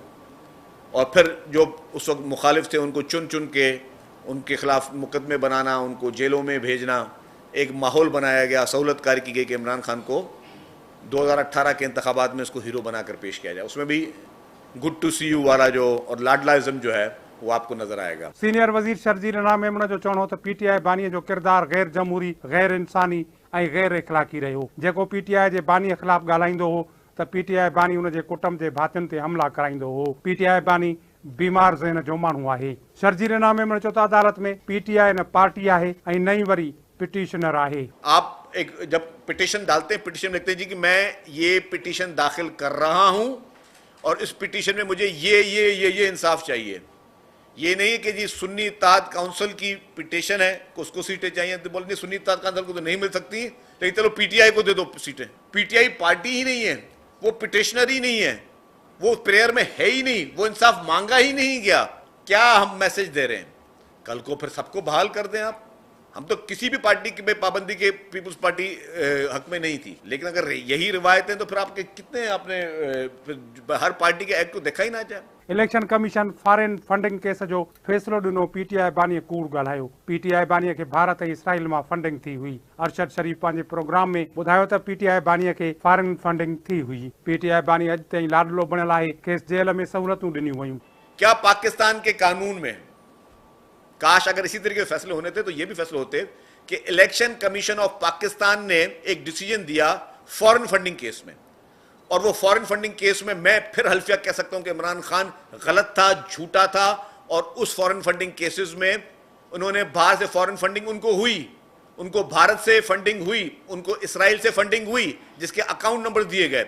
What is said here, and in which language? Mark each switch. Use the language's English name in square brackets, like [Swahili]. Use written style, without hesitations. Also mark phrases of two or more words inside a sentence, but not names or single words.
[Urdu] اور پھر جو اس وقت مخالف تھے ان کو چن چن کے ان کے خلاف مقدمے بنانا، ان کو جیلوں میں بھیجنا، ایک ماحول بنایا گیا، سہولت کاری کی گئی کہ عمران خان کو 2018 کے انتخابات میں اس کو ہیرو بنا کر پیش کیا جائے. اس میں بھی [English] good to see you [Urdu] والا جو اور لاڈلازم جو ہے وہ آپ کو نظر آئے گا. [Sindhi] सीनियर वजीर शर्जील इनाम मेमण जो चवणो त पीटीआई बानीअ जो किरदार गैर जमहूरी, गैर इंसानी ऐं गैर इख़लाक़ी रहियो। जेको पीटीआई जे बानीअ ख़िलाफ़ ॻाल्हाईंदो हो त पीटीआई बानी उन जे कुटुंब जे भातियुनि ते हमला कराईंदो हो। पीटीआई बानी बीमार ज़हन जो माण्हू आहे। शर्जील इनाम मेमण चयो त अदालत में पीटीआई न पार्टी आहे ऐं न ई वरी पिटीशनर आहे। [Urdu] آپ ایک جب پٹیشن ڈالتے ہیں، پٹیشن لکھتے ہیں جی کہ میں یہ پٹیشن داخل کر رہا ہوں اور اس پٹیشن میں مجھے یہ انصاف چاہیے. یہ نہیں ہے کہ جی سنی اتحاد کونسل کی پٹیشن ہے، اس کو سیٹیں چاہییں، تو بولتے سنی اتحاد کونسل کو تو نہیں مل سکتی، لیکن چلو پی ٹی آئی کو دے دو سیٹیں. پی ٹی آئی پارٹی ہی نہیں ہے، وہ پٹیشنر ہی نہیں ہے، وہ پریئر میں ہے ہی نہیں، وہ انصاف مانگا ہی نہیں گیا. کیا ہم میسج دے رہے ہیں? کل کو پھر سب کو بحال کر دیں آپ۔ ہم تو کسی بھی پارٹی کی پابندی کے پیپلز پارٹی حق میں نہیں تھی، لیکن اگر یہی روایت ہے تو پھر آپ کے کتنے آپ نے ہر پارٹی کے ایکٹ کو دیکھا ہی نہ جائے. [Sindhi] इलेक्शन कमीशन [English] foreign funding case [Sindhi] जो फैसलो ॾिनो, पीटीआई बानीअ कूड़ ॻाल्हायो। पीटीआई बानीअ खे भारत ऐं इसराइल मां फंडिंग थी हुई। अरशद शरीफ पंहिंजे प्रोग्राम में ॿुधायो त पीटीआई बानीअ खे [English] foreign funding [Sindhi] थी हुई। पीटीआई बानी अॼु ताईं लाडलो बणियल आहे, खेसि जेल में सहूलतूं ॾिनियूं वयूं। [Urdu] کیا پاکستان کے قانون میں، کاش اگر اسی طریقے کے فیصلے ہونے تھے تو یہ بھی فیصلے ہوتے کہ الیکشن کمیشن آف پاکستان نے ایک ڈسیژن دیا [English] foreign funding case [Urdu] میں، اور وہ [English] foreign funding case [Urdu] میں میں پھر حلفیہ کہہ سکتا ہوں کہ عمران خان غلط تھا، جھوٹا تھا، اور اس [English] foreign funding cases [Urdu] میں انہوں نے باہر سے [English] foreign funding [Urdu] ان کو ہوئی، ان کو بھارت سے فنڈنگ ہوئی، ان کو اسرائیل سے فنڈنگ ہوئی، جس کے [English] account number [Urdu] دیے گئے.